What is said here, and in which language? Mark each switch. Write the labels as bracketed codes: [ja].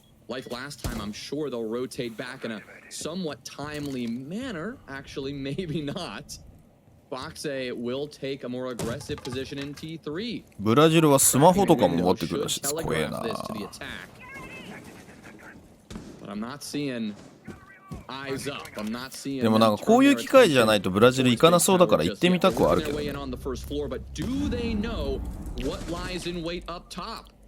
[en] Like last time, I'm sure they'll rotate back in a somewhat timely manner. Actually, maybe not. Foxay will take a more aggressive position in T3. [ja] ブラジルはスマホとかも持ってくるらしい。怖えな。 [en] But I'm not seeing eyes up. I'm not seeing. [ja] でもなんかこういう機会じゃないとブラジル行かなそうだから行ってみたくはあるけど。 [en] But do they know what lies in wait up top?